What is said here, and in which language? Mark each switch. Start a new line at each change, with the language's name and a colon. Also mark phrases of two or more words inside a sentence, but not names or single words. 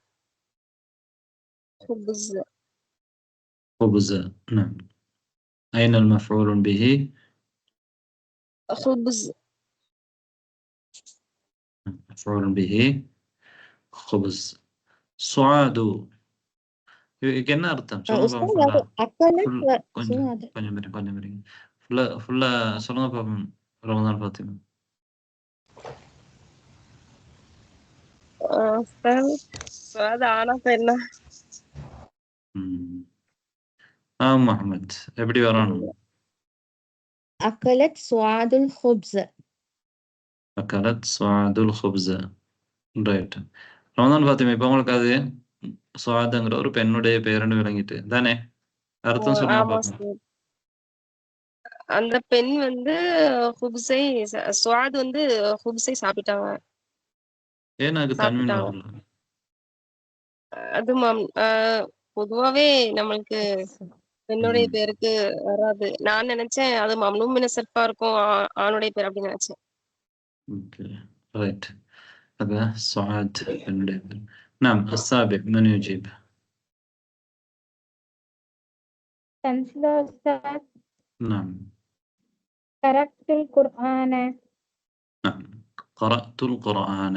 Arabic: خبز. نعم. أين المفعول به؟ خبز. مفعول به خبز.
Tamil: سعاد என்ன அர்த்தம் சொல்லுங்க பாப்போம். கொஞ்சம் ஃபுல்லா சொல்லுங்க பாப்போம். ரமதான் ஃபாத்திமா. سعاد ஆனா பெண்ணா? முஹம்மத் எப்படி வரணும்?
Arabic: أكلت سعاد الخبز. أكلت سعاد الخبز.
Tamil: ரைட். ரமதான் ஃபாத்திமா இப்போ உங்களுக்கு அது சுவாதுங்கிற ஒரு பெண்ணுடைய பேருன்னு விளங்கிட்டு தானே? அர்த்தம் சொல்லுங்க பாப்போம். அந்த பெண் வந்து ஹுப்ஸை சுவாத் வந்து ஹுப்ஸை சாப்பிட்டாங்க. ஏன் அது தன்வீன் வரல? அது பொதுவாவே நம்மளுக்கு என்னுடைய பேருக்கு வராது. நான் நினைச்சேன் அது
Arabic: ممنوع من الصرف
Tamil: இருக்கும் ஆணுடைய பேர் அப்படின்னு நினைச்சேன்.
English: okay right.
Arabic: هذا سعاد بن. نعم السابع من يجيب؟ تنزيل أستاذ نعم قرأت القرآن. نعم قرأت القرآن.